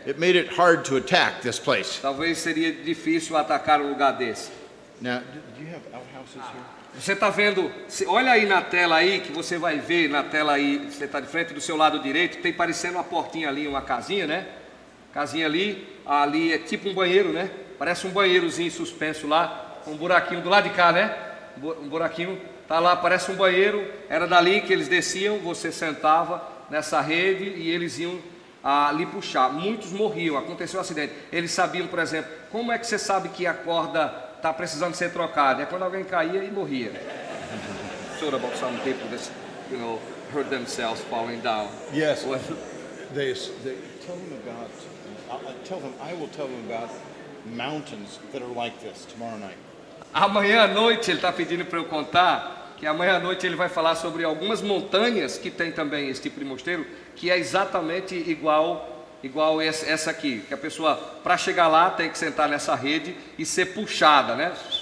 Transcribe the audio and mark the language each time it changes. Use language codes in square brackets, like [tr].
[en] It made it hard to attack this place. [pt] Talvez seria difícil atacar um lugar desse. [en] Now, do you have outhouses here? [pt] Você está vendo, olha aí na tela aí, que você vai ver na tela aí, você está de frente do seu lado direito, tem parecendo uma portinha ali, uma casinha, né? Casinha ali é tipo um banheiro, né? Parece um banheirozinho suspenso lá, um buraquinho do lado de cá, né? Um buraquinho, tá lá, parece um banheiro, era dali que eles desciam, você sentava nessa rede e eles iam lhe puxar. Muitos morriam, aconteceu um acidente. Eles sabiam, por exemplo, como é que você sabe que a corda está precisando ser trocada? É quando alguém caía e morria. [en] Sort about some people that, hurt themselves falling down. Yes. When- They tell them about. I will tell them about mountains that are like this tomorrow night. [pt] Amanhã à noite ele está pedindo para eu contar que amanhã à noite ele vai falar sobre algumas montanhas que tem também esse tipo de mosteiro, que é exatamente igual essa aqui, que a pessoa para chegar lá tem que sentar nessa rede e ser puxada, né?